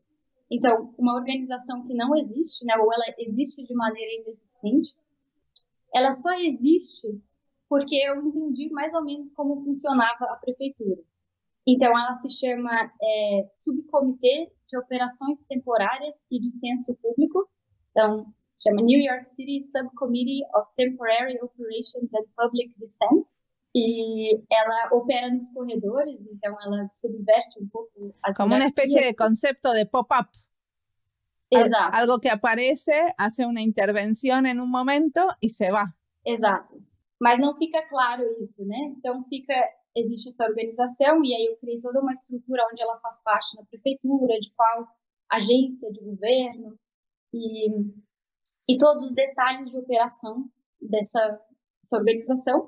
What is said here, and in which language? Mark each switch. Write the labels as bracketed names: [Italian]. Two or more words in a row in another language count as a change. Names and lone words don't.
[Portuguese] Então, uma organização que não existe, né, ou ela existe de maneira inexistente, ela só existe porque eu entendi mais ou menos como funcionava a prefeitura. Então, ela se chama Subcomitê de Operações Temporárias e de Censo Público. Então, chama New York City Subcommittee of Temporary Operations and Public Dissent. E ela opera nos corredores, então ela subverte um pouco as [Spanish] como una especie de concepto de pop-up. [Portuguese] Exato. [Spanish] Algo que aparece, hace una intervención en un momento y se va. [Portuguese] Exato. Mas não fica claro isso, né? Então existe essa organização e aí eu criei toda uma estrutura onde ela faz parte da prefeitura, de qual agência de governo e todos os detalhes de operação dessa organização.